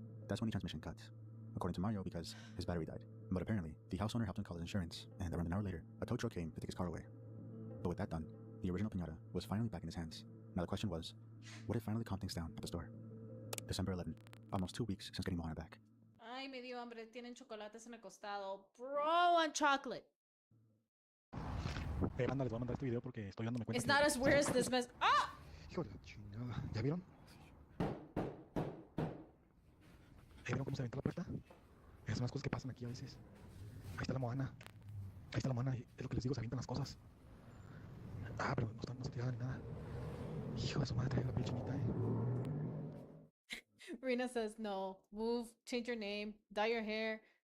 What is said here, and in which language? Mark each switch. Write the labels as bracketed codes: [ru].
[en] That's when the transmission cut, according to Mario, because his battery died. But apparently, the house owner helped him call his insurance, and around an hour later, a tow truck came to take his car away. But with that done, the original piñata was finally back in his hands. Now the question was, would it finally calm things down at the store? December 11, almost 2 weeks since getting Moana back. [es] Ay, me dio hambre. Tienen chocolates en el costado. [en] Bro, I want chocolate. [es] Banda, les voy a mandar este video porque estoy dándome cuenta. [en] It's not as weird as this mess. Ah! [es] Hijo de la chingada. ¿Ya vieron? ¿Vieron cómo se avienta la puerta? Esas son las cosas que pasan aquí a veces. Ahí está la Moana. Ahí está la Moana. Es lo que les digo, se avientan las cosas. Ah, pero no se tiraban ni nada. Hijo de su madre, trae la piel chinita, [en] Rena says no. Move, change your name, dye your hair.